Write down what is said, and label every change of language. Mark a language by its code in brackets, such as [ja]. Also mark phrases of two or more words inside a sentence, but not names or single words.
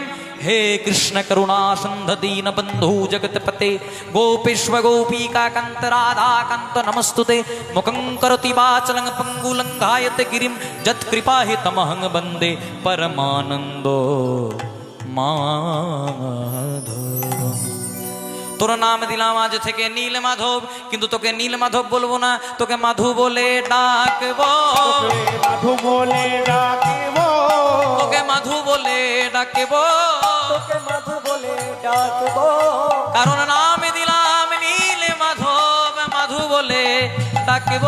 [sa] हे कृष्ण करुणा सिन्धु दीनबन्धु जगत्पते गोपेश्व गोपीकान्त राधाकान्त नमस्तुते। मुखं करोति वाचलं पङ्गुलङ्घायते गिरिं यत्कृपाहितमहं वन्दे परमानन्दो माधवम्। [bn] তোর নাম দিলাম আজ থেকে নীল মাধব, কিন্তু তোকে নীল মাধব বলবো না, তোকে মাধু বলে ডাকবো। মাধু বলে ডাকিব তোকে মাধু বলে ডাকবো, তোকে মাধু বলে ডাকবো কারণ নাম দিলাম নীল মাধব, মাধু বলে ডাকবো।